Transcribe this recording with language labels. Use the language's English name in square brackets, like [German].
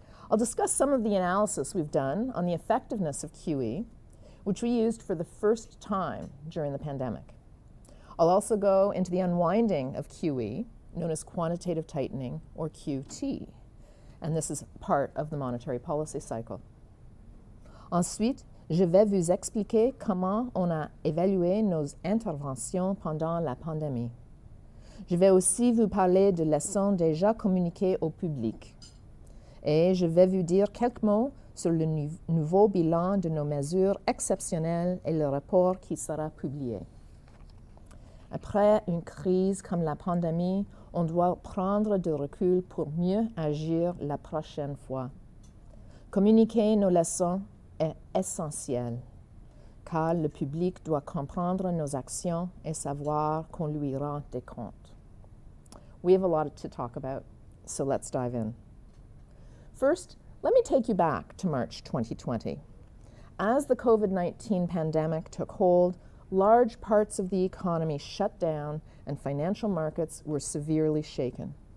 [English] I'll discuss some of the analysis we've done on the effectiveness of QE, which we used for the first time during the pandemic. I'll also go into the unwinding of QE, known as quantitative tightening, or QT, and this is part of the monetary policy cycle. [French] Ensuite, je vais vous expliquer comment on a évalué nos interventions pendant la pandémie. Je vais aussi vous parler de leçons déjà communiquées au public. Et je vais vous dire quelques mots sur le nouveau bilan de nos mesures exceptionnelles et le rapport qui sera publié. Après une crise comme la pandémie, on doit prendre du recul pour mieux agir la prochaine fois. Communiquer nos leçons est essentiel, car le public doit comprendre nos actions et savoir qu'on lui rend des comptes. [English] We have a lot to talk about, so let's dive in. First, let me take you back to March 2020. As the COVID-19 pandemic took hold, large parts of the economy shut down and financial markets were severely shaken.